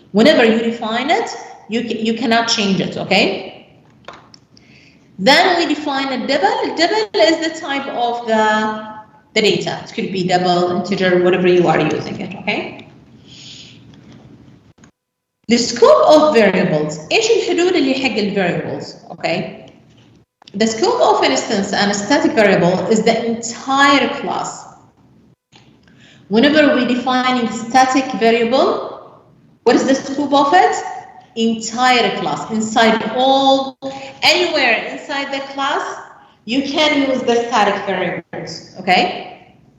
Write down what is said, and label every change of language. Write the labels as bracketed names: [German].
[English] Whenever you define it, you cannot change it, okay? Then we define a double. Double is the type of the data. It could be double, integer, whatever you are using it, okay? The scope of variables. [Arabic] ايش الحدود اللي حق variables, okay? [English] The scope of instance and a static variable is the entire class. Whenever we define a static variable, what is the scope of it? Entire class, inside all, anywhere inside the class, you can use the static variables, okay?